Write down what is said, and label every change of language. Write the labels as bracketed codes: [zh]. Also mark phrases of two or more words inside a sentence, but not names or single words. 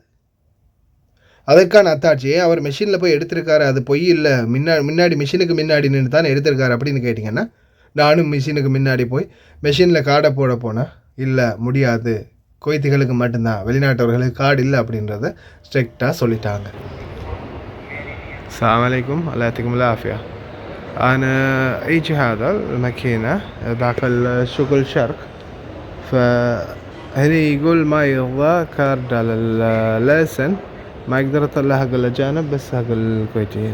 [ta] அதற்கான அத்தாட்சியை அவர் மிஷினில் போய் எடுத்திருக்காரு, அது பொய் இல்லை. முன்னாடி மிஷினுக்கு முன்னாடி நின்று தான் எடுத்திருக்காரு அப்படின்னு கேட்டிங்கன்னா, நானும் மிஷினுக்கு முன்னாடி போய் மிஷினில் கார்டை போனால் இல்லை, முடியாது, குவைத்திகளுக்கு மட்டும்தான், வெளிநாட்டவர்களுக்கு கார்டு இல்லை அப்படின்றத ஸ்ட்ரிக்டாக சொல்லிட்டாங்க. [ar] السلام عليكم، الله يعطيكم العافية. أنا إيجي هذا الماكينة داخل شغل شرق، فهني يقول ما يرضى كارد على الليسن، ما يقدر يطلع حق الأجانب بس حق الكويتيين.